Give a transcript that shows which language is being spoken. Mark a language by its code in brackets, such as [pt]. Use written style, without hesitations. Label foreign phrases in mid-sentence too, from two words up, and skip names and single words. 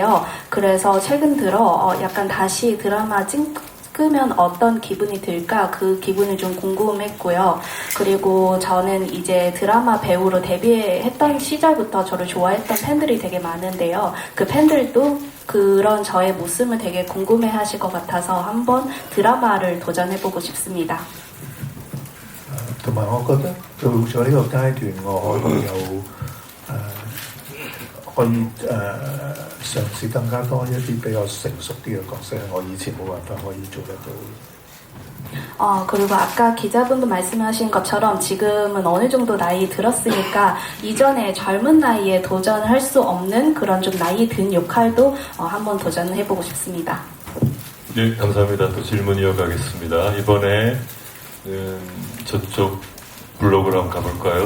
[ko] 그래서 최근 들어 약간 다시 드라마 찍고 끄면 어떤 기분이 들까 그 기분이 좀 궁금했고요. 그리고 저는 이제 드라마 배우로 데뷔했던 시절부터 저를 좋아했던 팬들이 되게 많은데요. 그 팬들도 그런 저의 모습을 되게 궁금해하실 것 같아서 한번 드라마를 도전해보고 싶습니다. [yue] 同埋我覺得到咗呢個階段，我可以有可以嘗試更加多一啲比較成熟啲嘅角色，我以前冇辦法可以做得到。 [ko] 그리고 아까 기자분도 말씀하신 것처럼 지금은 어느 정도 나이 들었으니까 이전에 젊은 나이에 도전할 수 없는 그런 좀 나이 든 역할도 한번 도전해보고 싶습니다. 네, 감사합니다. 또 질문 이어가겠습니다. 이번에 저쪽 블록으로 한번 가볼까요?